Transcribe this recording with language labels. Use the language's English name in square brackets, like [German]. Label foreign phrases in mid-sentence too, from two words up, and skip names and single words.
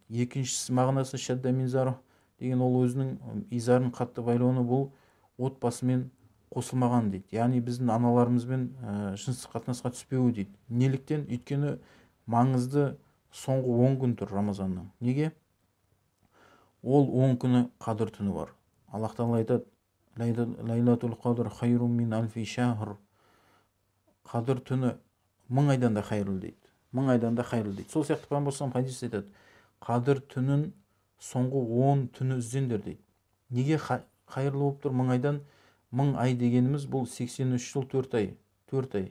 [Kazakh] Екіншісі мағынасы [Arabic] شد مئزره [Kazakh] деген ол өзінің изарын қатты байлауына бұл отбасымен қосылмаған дейді. Яғни біздің аналарымызбен жыныстық қатынасқа түспеуі дейді. Неліктен? Өйткені маңызды соңғы 10 күн тұр Рамазанның. Неге? Ол 10 күні қадір түні бар. Аллах Тағала айтады: [Arabic] "ليلة القدر خير من ألف شهر." [Kazakh] Қадір түні 1000 айдан да хайырлы дейді. 1000 айдан да хайырлы дейді. Сол сияқты Пайғамбар [Arabic] صلى الله عليه [Kazakh] хадис айтады: "Қадір түнін соңғы 10 түні іздеңдер" дейді. Неге хайырлы болып тұр 1000 айдан? 1000 ай дегеніміз бұл 83 жыл 4 ай. 4 ай.